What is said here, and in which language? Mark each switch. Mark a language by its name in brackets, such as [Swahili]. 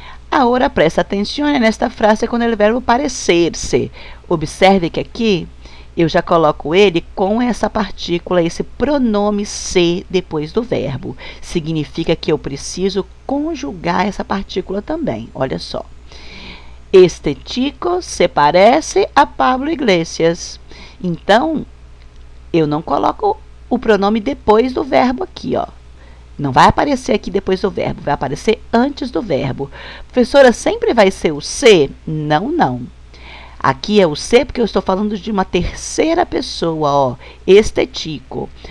[Portuguese] Agora presta atenção nesta frase com o verbo parecer-se. Observe que aqui eu já coloco ele com essa partícula, esse pronome se depois do verbo. Significa que eu preciso conjugar essa partícula também. Olha só. [Spanish] Este chico se parece a Pablo Iglesias. [Portuguese] Então, eu não coloco o pronome depois do verbo aqui, ó. Não vai aparecer aqui depois do verbo, vai aparecer antes do verbo. Professora, sempre vai ser o se? Não, não. Aqui é o se porque eu estou falando de uma terceira pessoa, ó, [Spanish] este chico.